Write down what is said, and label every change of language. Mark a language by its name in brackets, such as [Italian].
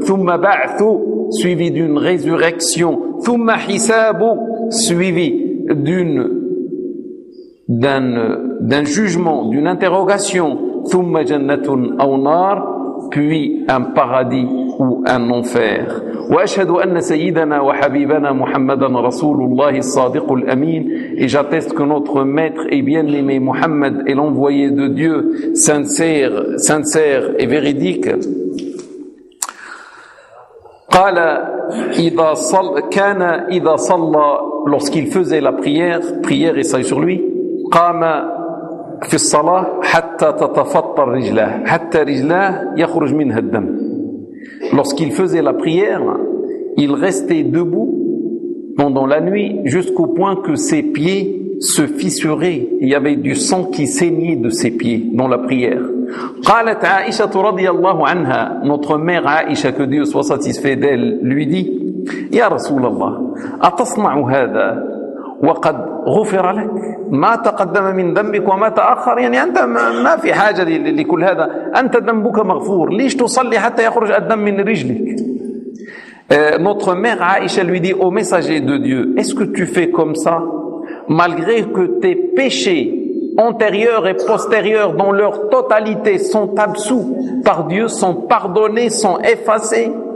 [Arabic] ثم بعث [French] suivi d'une résurrection. [Arabic] ثم حساب [French] suivi d'un jugement, d'une interrogation. [Arabic] ثم جنة أو نار. [French] Puis un paradis ou un enfer. [Arabic] وأشهد أن سيدنا وحبيبنا محمدا رسول الله الصادق الأمين. [French] Et j'atteste que notre maître et bien-aimé Muhammad est l'envoyé de Dieu sincère et véridique. [Arabic] قال إذا صل كان إذا صلى. [French] Lorsqu'il faisait la prière et salut sur lui. [Arabic] قام في الصلاة حتى تتفطر رجلاه. حتى رجلاه يخرج منها الدم. [French] Lorsqu'il faisait la prière, il restait debout pendant la nuit jusqu'au point que ses pieds se fissuraient. Il y avait du sang qui saignait de ses pieds dans la prière. [Arabic] قالت عائشة رضي الله عنها. [French] Notre mère عائشة que Dieu soit satisfait d'elle lui dit: [Arabic] يا رسول الله أتصنع هذا وقد غفر لك. ما تقدم من ذنبك وما تأخر، يعني أنت ما في حاجة لكل هذا، أنت ذنبك مغفور، ليش تصلي حتى يخرج الدم من رجلك؟ [French] Notre mère Aïcha lui dit au messager de Dieu, est-ce que tu fais comme ça malgré que tes péchés antérieurs et postérieurs dans leur totalité sont absous par Dieu, sont pardonnés, sont effacés?